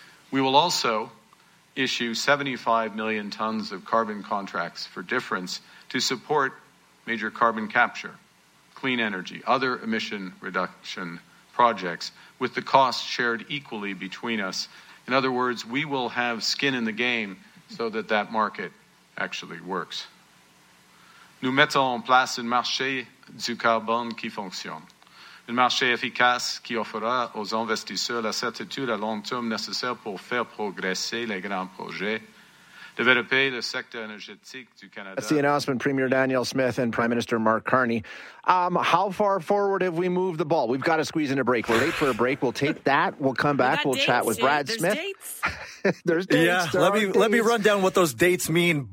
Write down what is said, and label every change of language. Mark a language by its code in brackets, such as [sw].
[en] We will also issue 75 million tons of carbon contracts for difference to support major carbon capture, clean energy, other emission reduction projects, with the costs shared equally between us. In other words, we will have skin in the game so that that market actually works. [fr] Nous mettons en place un marché du carbone qui fonctionne, un marché efficace qui offrira aux investisseurs la certitude à long terme nécessaire pour faire progresser les grands projets. [en] That's the announcement, Premier Danielle Smith and Prime Minister Mark Carney. How far forward have we moved the ball? We've got to squeeze in a break. We're late for a break. We'll take that. We'll come back. We'll chat with Brad Smith. There's dates. There's dates. Let me run down what those dates mean.